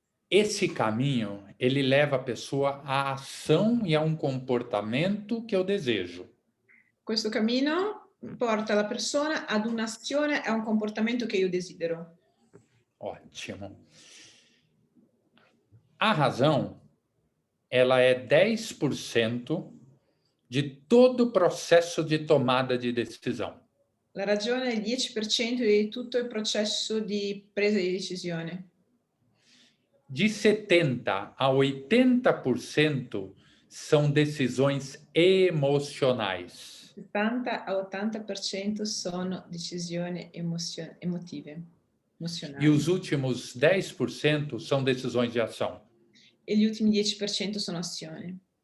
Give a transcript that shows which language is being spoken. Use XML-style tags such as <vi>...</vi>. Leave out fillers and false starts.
<pt>Esse caminho, ele leva a pessoa à ação e a um comportamento que eu desejo.</pt> <it>Questo cammino porta la persona ad un'azione e a un comportamento che io desidero.</it> <pt>Ótimo. A razão, ela é 10% de todo o processo de tomada de decisão.</pt> <it>La ragione è il 10% di tutto il processo di presa di decisione.</it> <pt>De 70 a 80% são decisões emocionais.</pt> <it>70 a 80% sono decisioni emotive, emozionali.</it> <pt>E os últimos 10% são decisões de ação.</pt> <it>E gli ultimi 10% sono azioni.</it>